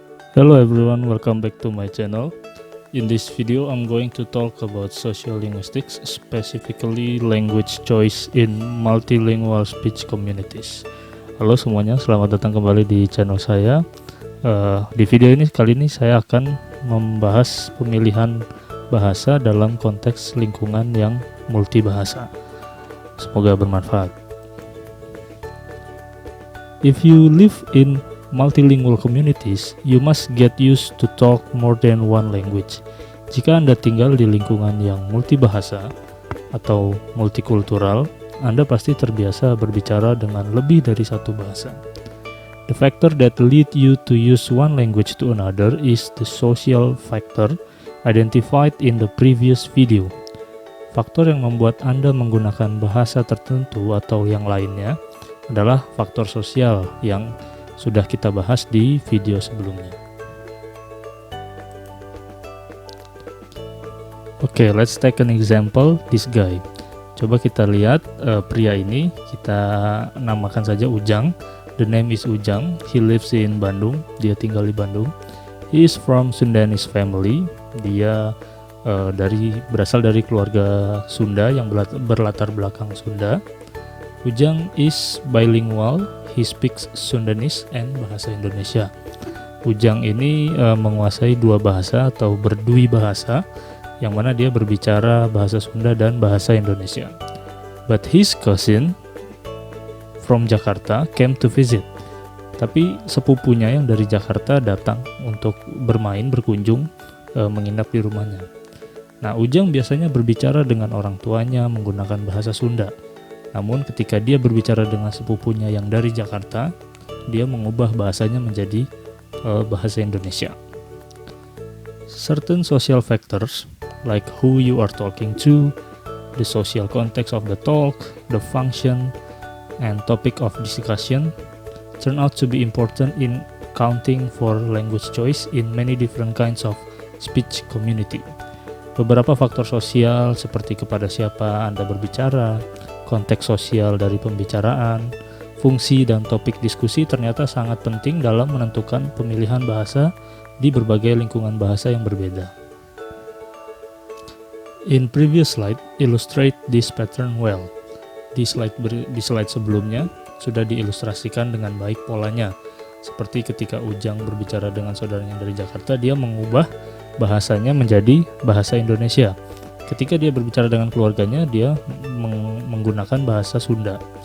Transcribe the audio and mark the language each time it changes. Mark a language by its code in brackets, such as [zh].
[en] Hello everyone, welcome back to my channel. In this video, I'm going to talk about social linguistics, specifically language choice in multilingual speech communities. [id] Halo semuanya, selamat datang kembali di channel saya. Di video ini kali ini saya akan membahas pemilihan bahasa dalam konteks lingkungan yang multibahasa. Semoga bermanfaat. [en] If you live in multilingual communities, you must get used to talk more than one language. [id] Jika Anda tinggal di lingkungan yang multibahasa atau multikultural, Anda pasti terbiasa berbicara dengan lebih dari satu bahasa. [en] The factor that lead you to use one language to another is the social factor identified in the previous video. [id] Faktor yang membuat Anda menggunakan bahasa tertentu atau yang lainnya adalah faktor sosial yang sudah kita bahas di video sebelumnya. [en] Oke, let's take an example, this guy. [id] Coba kita lihat pria ini, kita namakan saja Ujang. [en] The name is Ujang. He lives in Bandung. [id] Dia tinggal di Bandung. [en] He is from Sundanese family. [id] Dia berasal dari keluarga Sunda yang berlatar belakang Sunda. [en] Ujang is bilingual. He speaks Sundanese and bahasa Indonesia. [id] Ujang ini menguasai dua bahasa atau berdui bahasa, yang mana dia berbicara bahasa Sunda dan bahasa Indonesia. [en] But his cousin from Jakarta came to visit. [id] Tapi sepupunya yang dari Jakarta datang untuk berkunjung, menginap di rumahnya. Nah, Ujang biasanya berbicara dengan orang tuanya menggunakan bahasa Sunda. Namun ketika dia berbicara dengan sepupunya yang dari Jakarta, dia mengubah bahasanya menjadi bahasa Indonesia. [en] Certain social factors like who you are talking to, the social context of the talk, the function, and topic of discussion turn out to be important in accounting for language choice in many different kinds of speech community. [id] Beberapa faktor sosial seperti kepada siapa Anda berbicara, konteks sosial dari pembicaraan, fungsi dan topik diskusi ternyata sangat penting dalam menentukan pemilihan bahasa di berbagai lingkungan bahasa yang berbeda. [en] In previous slide illustrate this pattern well. [id] Di slide sebelumnya sudah diilustrasikan dengan baik polanya. Seperti ketika Ujang berbicara dengan saudaranya dari Jakarta, dia mengubah bahasanya menjadi bahasa Indonesia. Ketika dia berbicara dengan keluarganya, dia menggunakan bahasa Sunda.